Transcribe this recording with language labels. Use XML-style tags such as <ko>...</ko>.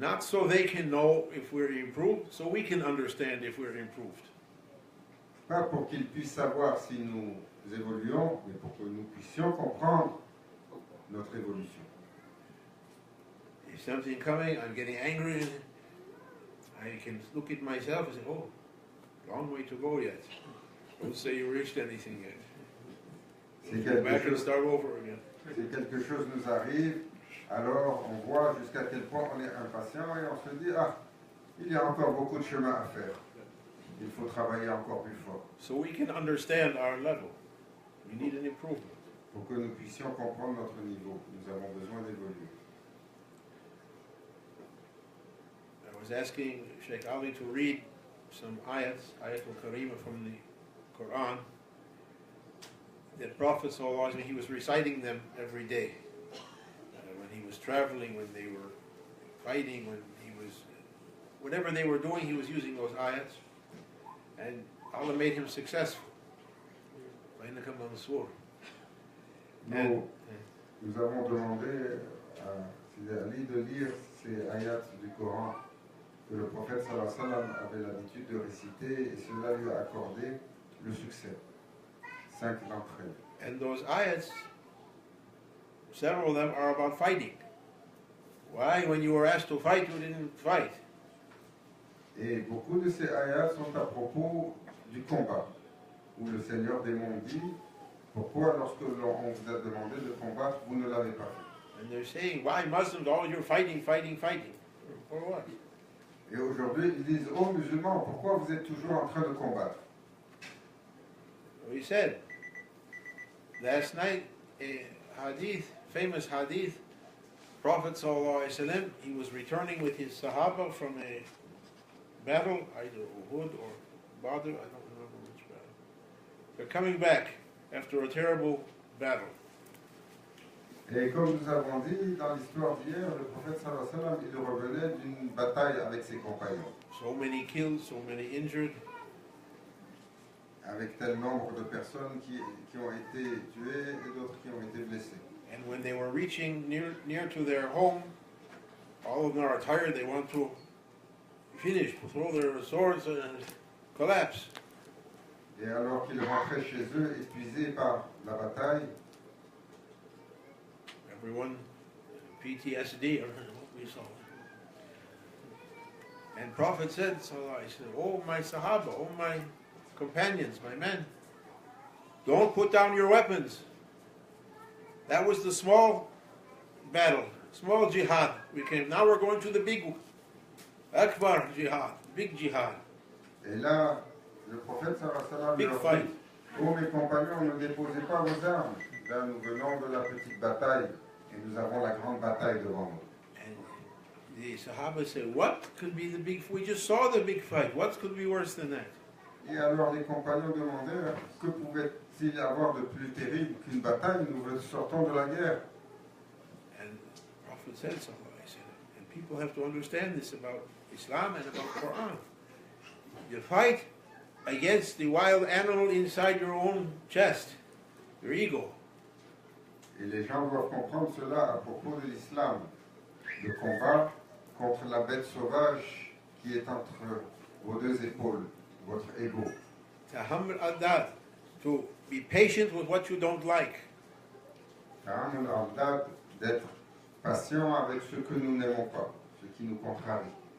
<en>Not so they can know if we're improved, so we can understand if we're improved.</en> <fr>Pas pour qu'ils puissent savoir si nous évoluons, mais pour que nous puissions comprendre notre évolution.</fr> <en>If something coming, I'm getting angry, I can look at myself and say, oh, long way to go yet. Don't say you reached anything yet.</en> <fr>Si</fr> <en>Go back</en> <fr>quelque,</fr> <en>and</en> <fr>chose,</fr> <en>start over again.</en> <fr>si quelque chose nous arrive, alors on voit jusqu'à quel point on est impatient et on se dit, ah, il y a encore beaucoup de chemin à faire. Il faut travailler encore plus fort</fr> <en>So we can understand our level. We need an improvement.</en> <fr>pour que nous puissions comprendre notre niveau. Nous avons besoin d'évoluer.</fr> <en>I was asking Sheikh Ali to read some ayats, ayatul karima from the Quran. That Prophet sallallahu alaihi wasallam, he was reciting them every day. When he was traveling, when they were fighting, when he was, whatever they were doing, he was using those ayats. And Allah made him successful.</en> <ar>فَإِنَّكَ مَنْصُورٌ.</ar> <fr>Nous avons demandé à Sidi Ali de lire ces ayats du Coran que le prophète sallallahu alayhi wa sallam avait l'habitude de réciter et cela lui a accordé le succès. 5 d'entre elles.</fr> <en>And those ayats, several of them are about fighting. Why, when you were asked to fight, you didn't fight?</en> <fr>Et beaucoup de ces ayats sont à propos du combat, où le Seigneur des mondes dit pourquoi, lorsque on vous a demandé de combattre, vous ne l'avez pas fait.</fr> <en>And they're saying, why Muslims, all you're fighting, fighting, fighting? For what?</en> <fr>Et aujourd'hui, ils disent aux musulmans, pourquoi vous êtes toujours en train de combattre?</fr> <en>We said, last night, a hadith, famous hadith, Prophet sallallahu alaihi wasallam, he was returning with his Sahaba from a battle, either Uhud or Badr, I don't remember which battle. They're coming back after a terrible battle.</en> <fr>Et comme nous avons dit dans l'histoire d'hier, le prophète sallallahu alayhi wa sallam, il revenait d'une bataille avec ses compagnons.</fr> <en>So many killed, so many injured.</en> <fr>Avec tel nombre de personnes qui ont été tuées et d'autres qui ont été blessées.</fr> <en>And when they were reaching near to their home, all of them are tired, they want to finished, throw their swords and collapse.</en> <fr>Et alors qu'ils rentraient chez eux, épuisés par la bataille,</fr> <en>Everyone, PTSD, or what we saw. And Prophet said, "Oh my Sahaba, oh my companions, my men, don't put down your weapons." That was the small battle, small jihad. Now we're going to the big Akbar jihad, big jihad.</en> <fr>et là, le prophète sallallahu</fr> <en>Big</en> <fr>leur</fr> <en>fight.</en> <fr>dit, oh mes compagnons, ne déposez pas vos armes. Là, nous venons de la petite bataille et nous avons la grande bataille devant nous.</fr> <en>And the Sahaba said, "What could be the big? We just saw the big fight. What could be worse than that?"</en> <fr>Et alors les compagnons demandèrent, que pouvait-il y avoir de plus terrible qu'une bataille? Nous sortons de la guerre.</fr> <en>And the Prophet said, sallallahu alaihi wasallam, and people have to understand this about Islam and about Quran. You fight against the wild animal inside your own chest, your ego.</en> <fr>Et les gens doivent comprendre cela à propos de l'islam. Le combat contre la bête sauvage qui est entre vos deux épaules, votre ego.</fr> <en>Tahammul adad, to be patient with what you don't like.</en> <fr>Ta'amul al-dad, d'être patient avec ce que nous n'aimons pas, ce qui nous contrarie.</fr>